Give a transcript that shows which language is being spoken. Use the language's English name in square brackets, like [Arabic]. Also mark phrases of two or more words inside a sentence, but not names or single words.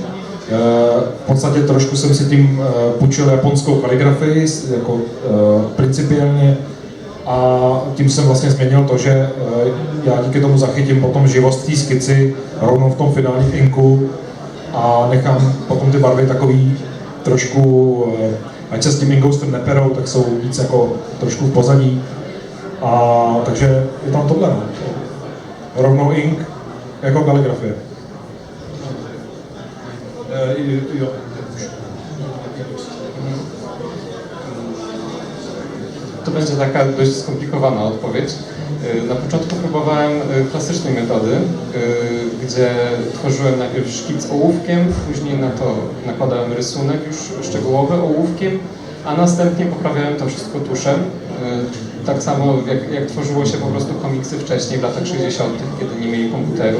[Czech] V podstatě trošku jsem si tím půjčil japonskou kaligrafii, jako principiálně, a tím jsem vlastně změnil to, že já díky tomu zachytím potom živost té skici rovnou v tom finálním inku a nechám potom ty barvy takový trošku, ať se s tím inkou neperou, tak jsou víc jako trošku v pozadí. A takže je tam tohle, no. Rovnou ink jako kaligrafie. Jo. [Polish] To będzie taka dość skomplikowana odpowiedź. Na początku próbowałem klasycznej metody, gdzie tworzyłem najpierw szkic ołówkiem, później na to nakładałem rysunek już szczegółowy ołówkiem, a następnie poprawiałem to wszystko tuszem. Tak samo jak tworzyło się po prostu komiksy wcześniej, w latach 60., kiedy nie mieli komputerów.